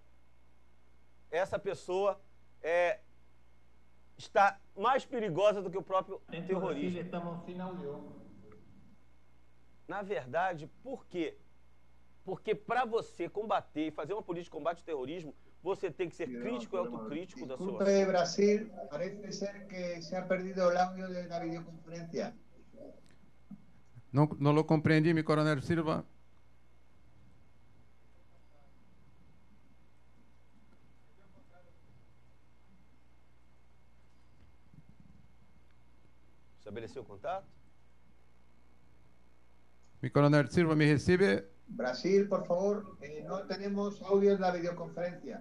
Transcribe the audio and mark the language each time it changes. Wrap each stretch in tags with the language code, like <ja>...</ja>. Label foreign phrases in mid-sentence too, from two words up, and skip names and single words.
<pt>Essa pessoa está mais perigosa do que o próprio terrorismo. Na verdade, por quê? Porque para você combater e fazer uma política de combate ao terrorismo, você tem que ser crítico e autocrítico da sua ação.</pt> <es>Brasil, parece ser que se ha perdido el audio de la videoconferencia. No lo comprendí, mi coronel Silva.</es> <pt>Estabeleceu o contato?</pt> <es>Mi coronel Silva, ¿me recibe? Brasil, por favor, no tenemos audio de la videoconferencia.</es>